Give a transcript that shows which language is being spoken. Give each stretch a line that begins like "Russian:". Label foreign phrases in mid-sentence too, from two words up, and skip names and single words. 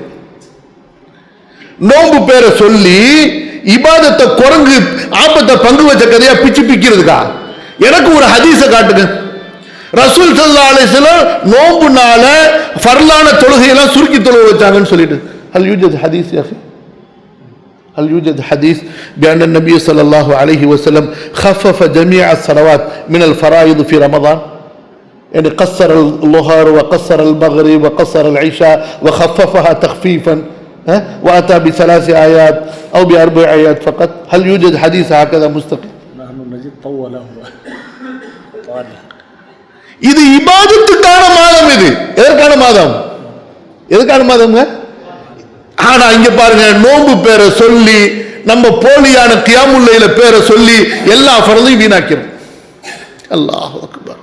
Tamil: நோம்பு பேரை சொல்லி இபாதத்தை குரங்கு ஆபத்தை பங்கு வச்ச கதையா பிச்சு பிக்கிறதுக்கா? எனக்கு ஒரு ஹதீஸை காட்டுங்க. ரசூல்
Arabic: صلى الله عليه وسلم
Tamil: நோம்புனால ஃபர்லான தொழுகையெல்லாம் சுருக்கி தொழுக வச்சாங்கன்னு சொல்லிட்டு
Arabic: هل يوجد حديث يا أخي? هل يوجد حديث بأن النبي صلى الله عليه وسلم خفف جميع الصلوات من الفرائض في رمضان؟ يعني قصر الظهر وقصر المغرب وقصر العشاء وخففها تخفيفا وأتى ب3 آيات أو ب4 آيات فقط. هل يوجد حديث هكذا مستقيم؟ نحن نجد طوله.
Tamil: இது இபாதத்துக்கான மாதம். இது எதற்கான மாதம்? எதற்கான மாதம்ங்க? ஆனா இங்க பாருங்க, நோன்பு பேரை சொல்லி நம்ம போலியான
Arabic: قيام الليل
Tamil: பேரை சொல்லி எல்லா ஃபர்தையும் வீணாக்கிறோம்.
Arabic: الله أكبر.